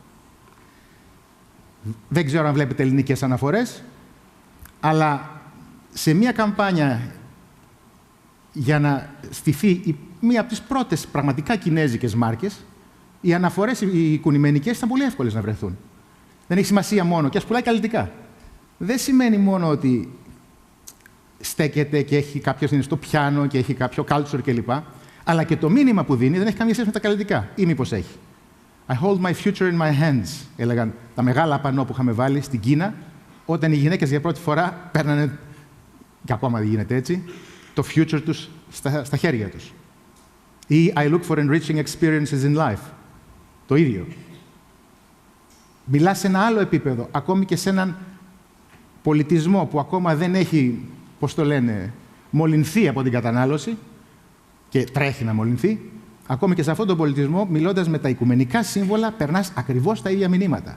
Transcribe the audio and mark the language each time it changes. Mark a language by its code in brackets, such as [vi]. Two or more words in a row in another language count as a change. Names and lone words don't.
[el] Δεν ξέρω αν βλέπετε ελληνικές αναφορές, αλλά σε μία καμπάνια για να στηθεί μία από τις πρώτες πραγματικά κινέζικες μάρκες, οι αναφορές, οι κουνημενικές, ήταν πολύ εύκολες να βρεθούν. Δεν έχει σημασία μόνο, και ας πουλάει καλλιτικά. Δεν σημαίνει μόνο ότι στέκεται και έχει κάποιος είναι στο πιάνο και έχει κάποιο culture κλπ. Αλλά και το μήνυμα που δίνει δεν έχει καμία σχέση με τα καλλιτικά. Ή μήπως έχει. [en] I hold my future in my hands, [el] έλεγαν τα μεγάλα πανό που είχαμε βάλει στην Κίνα, όταν οι γυναίκες για πρώτη φορά παίρνανε, και ακόμα δεν γίνεται έτσι, το future τους στα χέρια τους. [en] Ή I look for enriching experiences in life. [el] Το ίδιο. Μιλάς σε ένα άλλο επίπεδο, ακόμη και σε έναν πολιτισμό που ακόμα δεν έχει, πώς το λένε, μολυνθεί από την κατανάλωση και τρέχει να μολυνθεί. Ακόμη και σε αυτόν τον πολιτισμό, μιλώντας με τα οικουμενικά σύμβολα, περνάς ακριβώς τα ίδια μηνύματα.